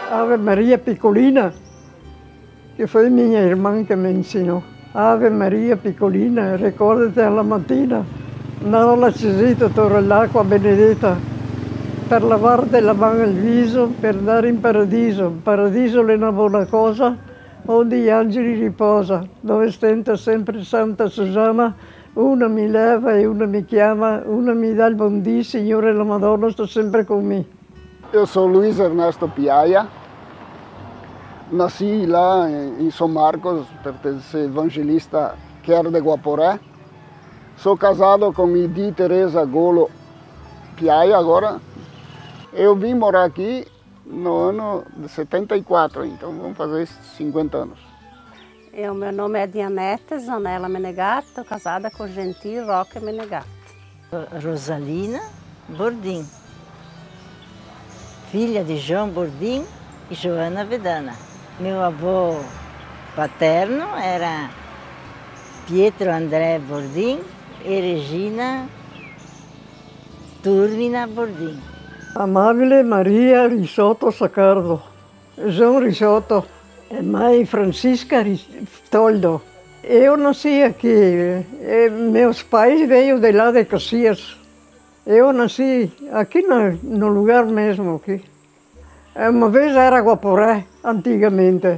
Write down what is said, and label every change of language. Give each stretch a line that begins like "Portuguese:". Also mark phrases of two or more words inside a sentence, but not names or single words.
Italian: Ave Maria Piccolina,
Portuguese: que foi minha irmã que me ensinou.
Italian: Ave Maria Piccolina, ricordati alla mattina, andare all'accesito, torre l'acqua benedetta, per lavarti la mano e il viso, per andare in paradiso. In paradiso è una buona cosa, onde gli angeli riposa, dove stenta sempre Santa Susanna, una mi leva e una mi chiama, una mi dà il buon dì, Signore la Madonna sta sempre con me.
Portuguese: Eu sou Luiz Ernesto Piaia, nasci lá em São Marcos, pertence ao evangelista Quer de Guaporé. Sou casado com Idi Teresa Golo Piaia agora. Eu vim morar aqui no ano de 74, então vamos fazer 50 anos. Meu nome é Dianete Zanella Menegato, estou casada com Gentil Roque Menegato. Rosalina Bordim, filha de João Bordim e Joana Vedana. Meu avô paterno era Pietro André Bordim e Regina Turbina Bordim. Amabile Maria Risotto Saccardo, João Risotto e mãe Francisca Toldo. Eu nasci aqui, meus pais veio de lá de Caxias. Eu nasci aqui no lugar mesmo aqui. Uma vez era Guaporé, antigamente.